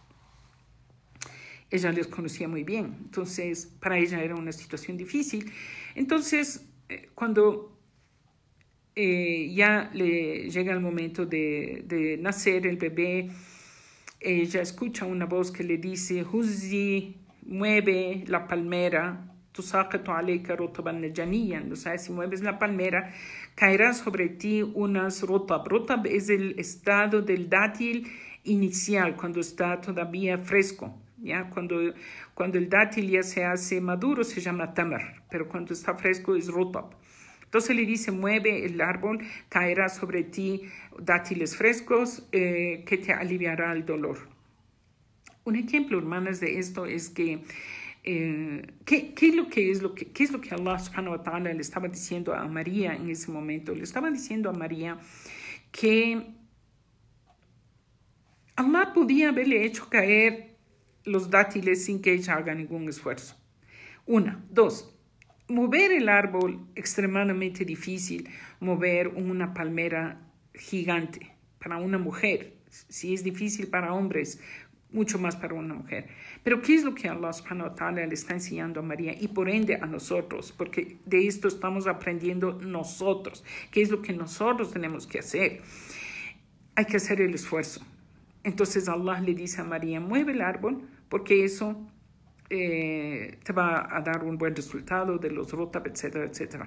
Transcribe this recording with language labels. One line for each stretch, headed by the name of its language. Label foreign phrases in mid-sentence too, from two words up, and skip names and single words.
Spanish: Ella les conocía muy bien, entonces para ella era una situación difícil. Entonces, cuando ya le llega el momento de nacer el bebé, ella escucha una voz que le dice: Huzi, mueve la palmera,
Arabic: تساقط عليك رطبا جنيا.
Spanish: O sea, si mueves la palmera, caerá sobre ti unas rutab. Rutab es el estado del dátil inicial, cuando está todavía fresco. ¿Ya? Cuando el dátil ya se hace maduro se llama tamar, pero cuando está fresco es rutab. Entonces le dice: mueve el árbol, caerá sobre ti dátiles frescos, que te aliviará el dolor. Un ejemplo, hermanas, de esto es que ¿qué es lo que Allah
Arabic: سبحانه وتعالى
Spanish: le estaba diciendo a María en ese momento? Le estaba diciendo a María que Allah podía haberle hecho caer los dátiles sin que ella haga ningún esfuerzo. Una. Dos, mover el árbol, extremadamente difícil, mover una palmera gigante para una mujer. Si es difícil para hombres, mucho más para una mujer. Pero ¿qué es lo que Allah
Arabic: سبحانه وتعالى
Spanish: le está enseñando a María y por ende a nosotros? Porque de esto estamos aprendiendo nosotros. ¿Qué es lo que nosotros tenemos que hacer? Hay que hacer el esfuerzo. Entonces Allah le dice a María: mueve el árbol, porque eso te va a dar un buen resultado de los rutab, etcétera, etcétera.